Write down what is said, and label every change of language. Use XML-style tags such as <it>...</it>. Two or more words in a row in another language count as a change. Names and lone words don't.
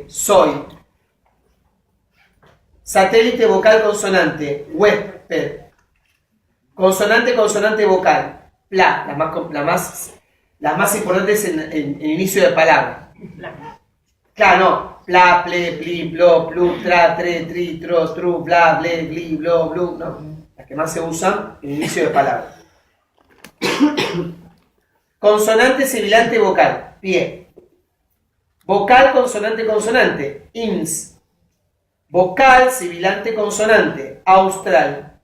<es>Soy. Satélite, vocal, consonante. Huésped. Consonante, consonante, vocal. Pla. Las más importantes en inicio de palabra. Claro, no. Pla, ple, pli, plo, plu, tra, tre, tri, tro, tru, bla, ble, bli, blo, blu. No. Las que más se usan en inicio de palabra. Consonante, sibilante, vocal. Pie. Vocal, consonante, consonante. Ins. Vocal, sibilante, consonante. Austral.</es>